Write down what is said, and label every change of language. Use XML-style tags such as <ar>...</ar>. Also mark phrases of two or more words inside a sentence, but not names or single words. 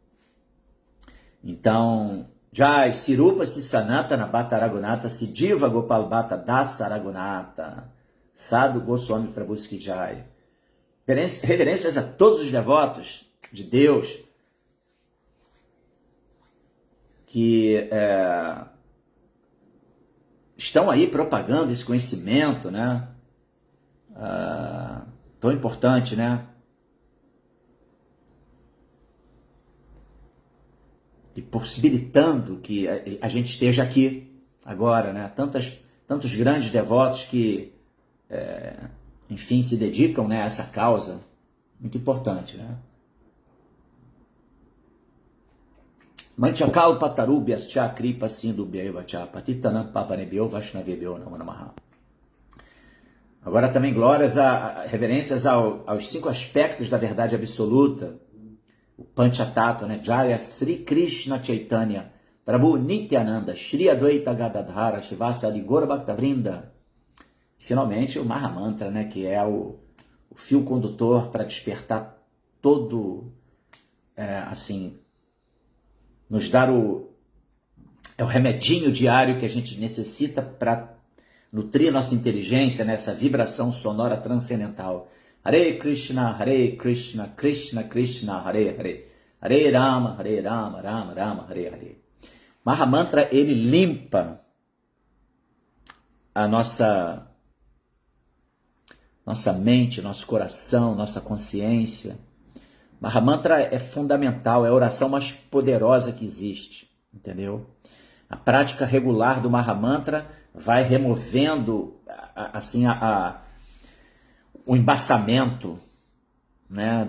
<pt>Então,</pt> <sa>Jai, Sirupa Sanatana Bhatta Raghunatha, Siddhiva Gopal Bhatta Dasa Raghunatha, Sadhu Goswami Prabhu Ki Jai.</sa> <pt>Reverências a todos os devotos de Deus que estão aí propagando esse conhecimento, né? Tão importante, né? E possibilitando que a gente esteja aqui agora, né? Tantos grandes devotos que, enfim, se dedicam, né, a essa causa muito importante, né?</pt> <sa>Manchakal Patarubhyas Cha Kripa Sindhu Bhaiva Cha Patitanam Pavanebhyo Vaishnavebhyo Namo Namaha.</sa> <pt>Agora também glórias, reverências aos 5 aspectos da verdade absoluta, o Panchatattva, né?</pt> <sa>Jaya Sri Krishna Chaitanya Prabhu Nityananda Shri Advaita Gadadhara Shivasadi Gaura Bhaktavrinda.</sa> <pt>Finalmente o Mahamantra, né? Que é o fio condutor para despertar todo, assim, nos dar o remedinho diário que a gente necessita para nutrir nossa inteligência nessa vibração sonora transcendental.</pt> <sa>Hare Krishna, Krishna Krishna, Hare Hare, Hare Rama, Rama Rama, Hare Hare.</sa> <pt>Mahamantra, ele limpa a nossa mente, nosso coração, nossa consciência. Mahamantra é fundamental, é a oração mais poderosa que existe, entendeu? A prática regular do Mahamantra vai removendo assim o embaçamento, né?</pt>